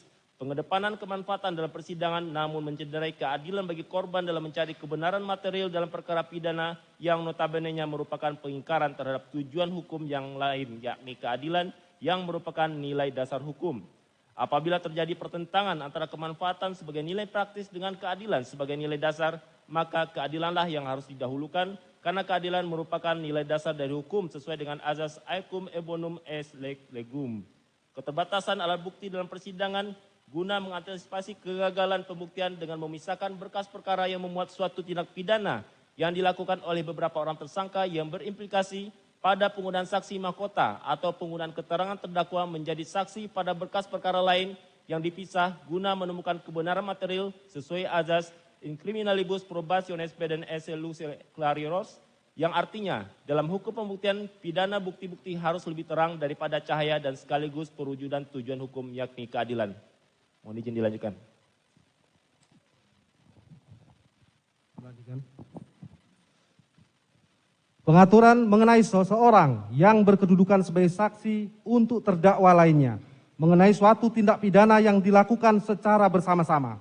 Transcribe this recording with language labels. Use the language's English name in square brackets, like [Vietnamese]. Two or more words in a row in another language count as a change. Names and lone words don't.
[Indonesian] Pengedepanan kemanfaatan dalam persidangan namun mencederai keadilan bagi korban dalam mencari kebenaran material dalam perkara pidana yang notabene-nya merupakan pengingkaran terhadap tujuan hukum yang lain yakni keadilan yang merupakan nilai dasar hukum. Apabila terjadi pertentangan antara kemanfaatan sebagai nilai praktis dengan keadilan sebagai nilai dasar, maka keadilanlah yang harus didahulukan karena keadilan merupakan nilai dasar dari hukum sesuai dengan azas [Latin] aequum ebonum est legum. [Indonesian] Keterbatasan alat bukti dalam persidangan guna mengantisipasi kegagalan pembuktian dengan memisahkan berkas perkara yang memuat suatu tindak pidana yang dilakukan oleh beberapa orang tersangka yang berimplikasi pada penggunaan saksi mahkota atau penggunaan keterangan terdakwa menjadi saksi pada berkas perkara lain yang dipisah guna menemukan kebenaran material sesuai azas [Latin] in criminalibus probationis pedem esse luce clarios, [Indonesian] yang artinya dalam hukum pembuktian pidana bukti-bukti harus lebih terang daripada cahaya dan sekaligus perwujudan tujuan hukum yakni keadilan. Mohon izin dilanjutkan. Pengaturan mengenai seseorang yang berkedudukan sebagai saksi untuk terdakwa lainnya mengenai suatu tindak pidana yang dilakukan secara bersama-sama.